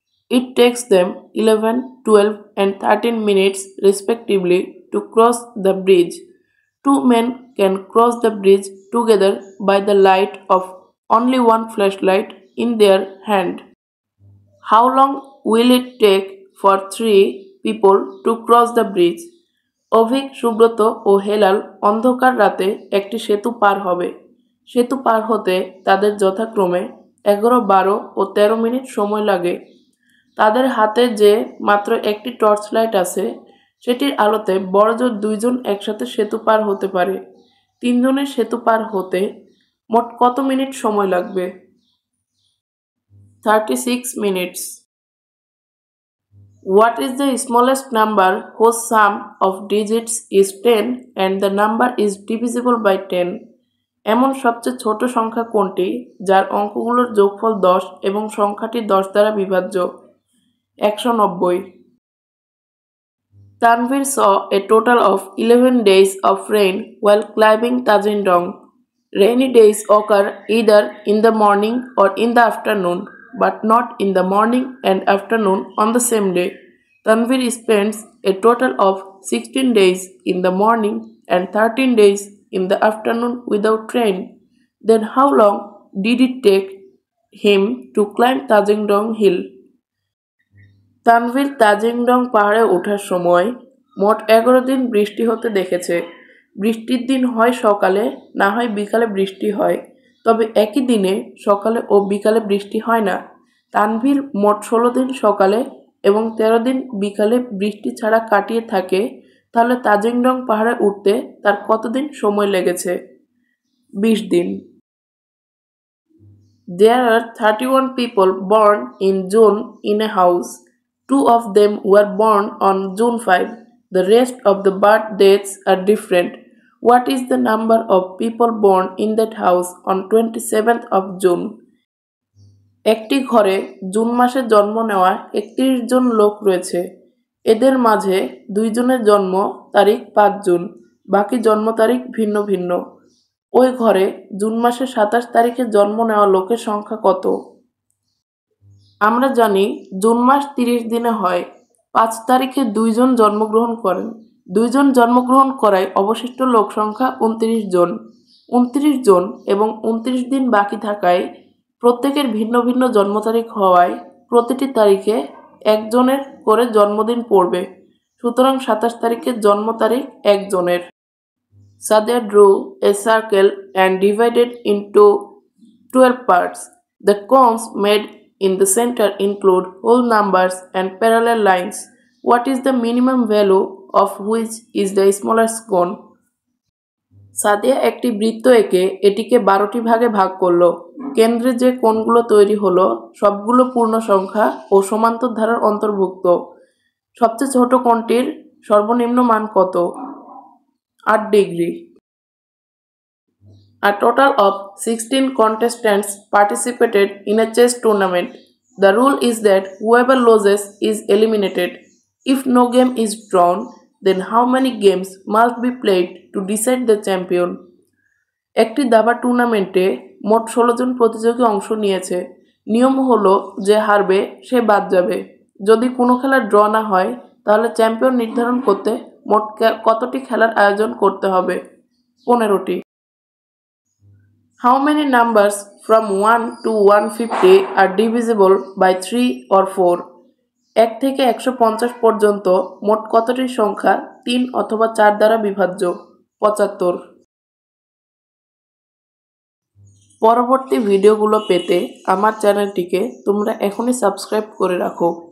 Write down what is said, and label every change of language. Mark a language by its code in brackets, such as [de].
[en] It takes them 11, 12 and 13 minutes respectively to cross the bridge. Two men can cross the bridge together by the light of only one flashlight in their hand. How long will it take for 3 people to cross the bridge? [bn] Abhik, Subrata ও হেলাল অন্ধকার রাতে একটি সেতু পার হবে। সেতু পার হতে তাদের যথাক্রমে 11, 12 ও 13 minute সময় লাগে। তাদের হাতে যে মাত্র একটি টর্চ লাইট আছে সেটির আলোতে বড়জোর 2 জন একসাথে সেতু পার হতে পারে। 3 জনের সেতু পার হতে মোট কত মিনিট সময় লাগবে? [en] 36 minutes. What is the smallest number whose sum of digits is 10 and the number is divisible by 10? [bn] এমন সবচেয়ে ছোট সংখ্যা কোনটি যার অঙ্কগুলোর যোগফল 10 এবং সংখ্যাটি 10 দ্বারা বিভাজ্য? 190. [en] Tanvir saw a total of 11 days of rain while climbing Tajindong. Rainy days occur either in the morning or in the afternoon, but not in the morning and afternoon on the same day. Tanvir spends a total of 16 days in the morning and 13 days in the afternoon without rain. Then how long did it take him to climb Tajindong hill? [bn] Tanvir Tajingdong পাহাড়ে ওঠার সময় মোট 11 দিন বৃষ্টি হতে দেখেছে। বৃষ্টির দিন হয় সকালে, না হয় বিকালে বৃষ্টি হয়, তবে একই দিনে সকালে ও বিকালে বৃষ্টি হয় না। তানভীর মোট 16 দিন সকালে এবং 13 দিন বিকালে বৃষ্টি ছাড়া কাটিয়ে থাকে, তাহলে তাজিংডং পাহাড়ে উঠতে তার কতদিন সময় লেগেছে? 20 দিন। [en] There are 31 people born in June in a house. 2 of them were born on June 5. The rest of the birth dates are different. What is the number of people born in that house on 27th of June? [bn] একটি ঘরে June মাসে জন্ম নেওয়া 31 জন লোক রয়েছে। এদের মাঝে 2 জনের জন্ম তারিখ 5 জুন, বাকি জন্ম তারিখ ভিন্ন ভিন্ন। ওই ঘরে জুন মাসে 27 তারিখে জন্ম নেওয়া লোকের সংখ্যা কত? আমরা জানি জুন মাস 30 দিনে হয়। 5 তারিখে 2 জন জন্মগ্রহণ করেন। 2 জন জন্মগ্রহণ করায় অবশিষ্ট লোক সংখ্যা 29 জন। 29 জন এবং 29 দিন বাকি থাকায় প্রত্যেকের ভিন্ন ভিন্ন জন্ম তারিখ হওয়ায় প্রতিটি তারিখে একজনের করে জন্মদিন পড়বে। সুতরাং 27 তারিখের জন্ম তারিখ একজনের। [en] Sadia drew a circle and divided into 12 parts. The cones made in the center include whole numbers and parallel lines. What is the minimum value of which is the smallest cone? [bn] Sadia একটি বৃত্ত এঁকে এটিকে 12টি ভাগে ভাগ করলো। কেন্দ্রে যে কোণগুলো তৈরি হলো সবগুলো পূর্ণ সংখ্যা ও সমান্তর ধারার অন্তর্ভুক্ত। সবচেয়ে ছোট কোণটির সর্বনিম্ন মান কত? 8 degree. [en] A total of 16 contestants participated in a chess tournament. The rule is that whoever loses is eliminated. If no game is drawn, then how many games must be played to decide the champion? [bn] একটি দাবা টুর্নামেন্টে মোট 16 জন প্রতিযোগী অংশ নিয়েছে। নিয়ম হলো যে হারবে সে বাদ যাবে। যদি কোনো খেলা ড্র না হয় তাহলে চ্যাম্পিয়ন নির্ধারণ করতে মোট কতটি খেলার আয়োজন করতে হবে? 15টি। [en] How many numbers from 1 to 150 are divisible by 3 or 4? [bn] 1 থেকে 150 পর্যন্ত মোট কতটি সংখ্যা 3 অথবা 4 দ্বারা বিভাজ্য? 75। পরবর্তী ভিডিওগুলো পেতে আমার চ্যানেলটিকে তোমরা এখনই সাবস্ক্রাইব করে রাখো।